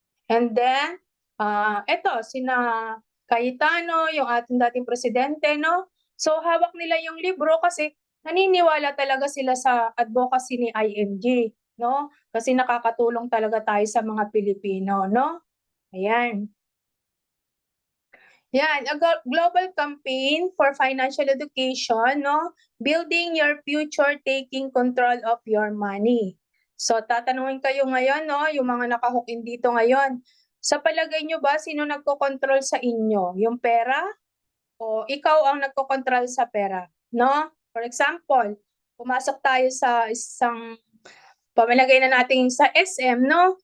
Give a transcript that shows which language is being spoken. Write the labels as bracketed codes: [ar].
[en] And then, [tl] eto, sina Cayetano, yung ating dating presidente, no? So, hawak nila yung libro kasi naniniwala talaga sila sa advocacy ni IMG, no? Kasi nakakatulong talaga tayo sa mga Pilipino, no? Ayan. [en] Yan, a global campaign for financial education, no? Building your future, taking control of your money. [tl] So, tatanungin kayo ngayon, no? Yung mga nakahook-in dito ngayon. Sa palagay nyo ba, sino nagko-control sa inyo? Yung pera? O ikaw ang nagko-control sa pera? No? [en] For example, [tl] pumasok tayo sa isang pamalagay na natin sa SM, no?